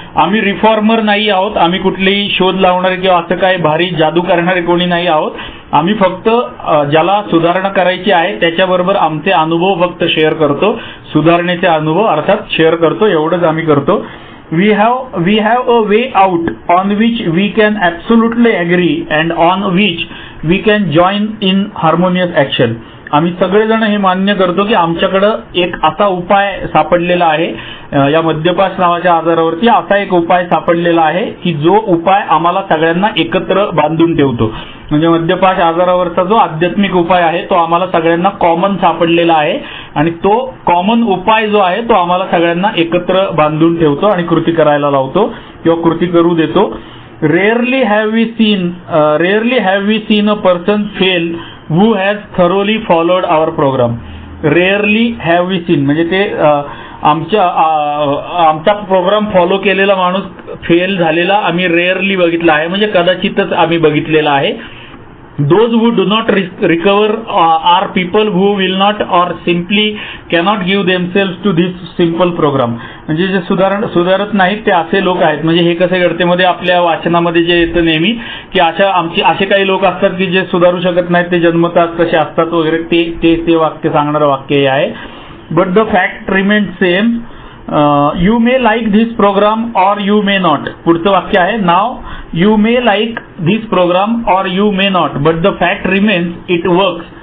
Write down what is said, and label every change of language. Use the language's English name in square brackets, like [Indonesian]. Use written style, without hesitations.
[Marathi] आम्ही रिफॉर्मर नाही आहोत, आम्ही कुठलेही शोध लावणारे किंवा असं काय भारी जादू करणारे कोणी नाही आहोत. आम्ही फक्त ज्याला सुधारणा करायची आहे त्याच्याबरोबर आमचे अनुभव फक्त शेअर करतो, सुधारणेचे अनुभव अर्थात शेअर करतो, एवढंच आम्ही करतो. [English] We have a way out on which we can absolutely agree and on which we can join in harmonious action. [Marathi] आम्ही सगळेजण हे मान्य करतो की आमच्याकडं एक असा उपाय सापडलेला आहे, या मद्यपास नावाच्या आजारावरती असा एक उपाय सापडलेला आहे की जो उपाय आम्हाला सगळ्यांना एकत्र बांधून ठेवतो. म्हणजे मद्यपास आजारावरचा जो आध्यात्मिक उपाय आहे तो आम्हाला सगळ्यांना कॉमन सापडलेला आहे आणि तो कॉमन उपाय जो आहे तो आम्हाला सगळ्यांना एकत्र बांधून ठेवतो आणि कृती करायला लावतो किंवा कृती करू देतो. [English] Rarely have we seen a person fail who has thoroughly followed our program. Rarely have we seen [Marathi] म्हणजे ते आमचा प्रोग्राम फॉलो केलेला माणूस फेल झालेला आम्ही रेअरली बघितला आहे, म्हणजे कदाचितच आम्ही बघितलेला आहे. [English] Those who do not recover are people who will not or simply cannot give themselves to this simple program. [Marathi] म्हणजे जे सुधारत नाहीत ते असे लोक आहेत. म्हणजे हे कसे घडते मध्ये आपल्या वाचनामध्ये जे येतं नेहमी की असे काही लोक असतात की जे सुधारू शकत नाहीत, ते जन्मतात तसे असतात वगैरे, ते वाक्य सांगणारं वाक्य हे आहे. [English] But the fact remains same. You may like this program or you may not. [Marathi] पुढचं वाक्य आहे नाव [English] You may like this program or you may not but the fact remains it works.